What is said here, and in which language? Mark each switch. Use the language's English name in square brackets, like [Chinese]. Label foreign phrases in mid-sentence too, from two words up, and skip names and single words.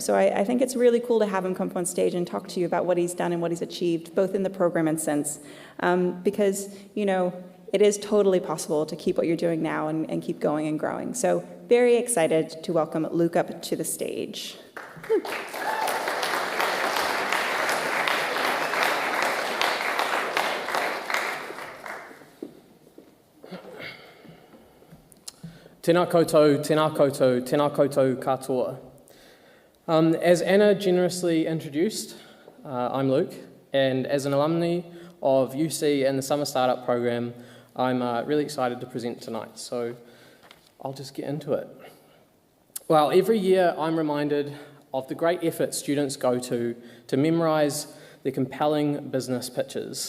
[English] So I think it's really cool to have him come up on stage and talk to you about what he's done and what he's achieved, both in the program and since. Because, you know, it is totally possible to keep what you're doing now and keep going and growing. So very excited to welcome Luke up to the stage. Luke. [Māori] Tēnā koutou, tēnā koutou, tēnā koutou katoa. [English] As Anna generously introduced, I'm Luke, and as an alumni of UCE and the Summer Startup Program, I'm really excited to present tonight, so I'll just get into it. Well, every year I'm reminded of the great effort students go to memorise their compelling business pitches.